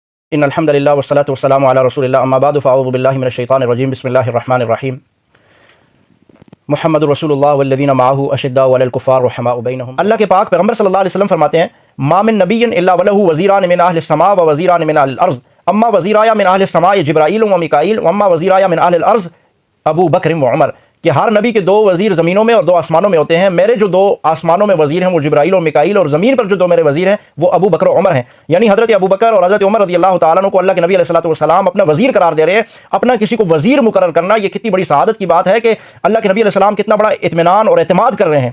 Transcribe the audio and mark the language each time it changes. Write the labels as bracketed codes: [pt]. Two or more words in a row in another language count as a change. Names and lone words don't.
[ar] ان الحمد للہ والصلاۃ والسلام علی رسول اللہ اما بعد فاعوذ باللہ من الشیطان الرجیم بسم اللہ الرحمن الرحیم محمد رسول اللہ والذین معہ اشداء علی الکفار رحماء بینہم۔ [ur] اللہ کے پاک پیغمبر [ar] صلی اللہ علیہ وسلم [ur] فرماتے ہیں [ar] ما من نبی الا ولہ وزیران من اہل السماء و وزیران من اہل الارض اما وزیرایا من اہل السماء جبرائیل و میکائیل و اما وزیرایا من اہل الارض ابو بکر و عمر، [ur] کہ ہر نبی کے دو وزیر زمینوں میں اور دو آسمانوں میں ہوتے ہیں، میرے جو دو آسمانوں میں وزیر ہیں وہ جبرائیل اور میکائیل، اور زمین پر جو دو میرے وزیر ہیں وہ ابو بکر و عمر ہیں۔ یعنی حضرت ابو بکر اور حضرت عمر [ar] رضی اللہ تعالیٰ عنہ [ur] کو اللہ کے نبی [ar] علیہ الصلوۃ والسلام [ur] اپنا وزیر قرار دے رہے ہیں۔ اپنا کسی کو وزیر مقرر کرنا یہ کتنی بڑی سعادت کی بات ہے کہ اللہ کے نبی [ar] علیہ السلام [ur] کتنا بڑا اطمینان اور اعتماد کر رہے ہیں۔